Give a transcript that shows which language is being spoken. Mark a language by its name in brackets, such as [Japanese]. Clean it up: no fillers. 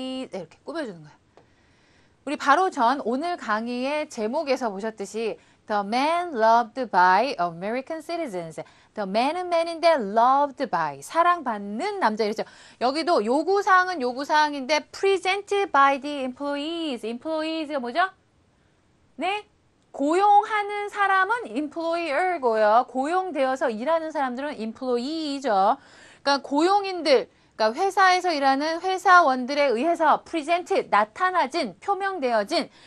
[Korean] 네, 이렇게 꾸며주는 거예요. 우리 바로 전 오늘 강의의 제목에서 보셨듯이 [English] The man loved by American citizens. The man은 man인데 loved by. [Korean] 사랑받는 남자 이랬죠. 여기도 요구사항은 요구사항인데 [English] presented by the employees. [Korean] employees가 뭐죠? 네? 고용하는 사람은 employer고요. 고용되어서 일하는 사람들은 employee죠. 그러니까 고용인들, 그러니까 회사에서 일하는 회사원들에 의해서 presented, 나타나진, 표명되어진.